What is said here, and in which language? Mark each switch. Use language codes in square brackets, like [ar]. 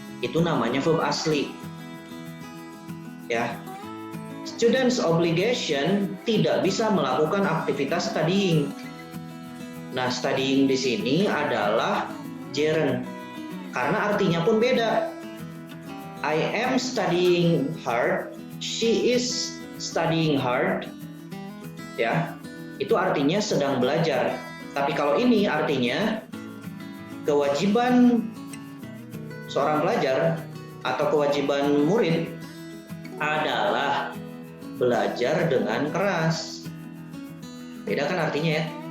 [id] itu namanya verb asli. Ya. [en] Students obligation [id] tidak bisa melakukan aktivitas studying. Nah, studying di sini adalah gerund karena artinya pun beda. [en] I am studying hard, she is studying hard. Ya. [id] Itu artinya sedang belajar. Tapi kalau ini artinya kewajiban seorang pelajar atau kewajiban murid adalah belajar dengan keras. Beda kan artinya ya?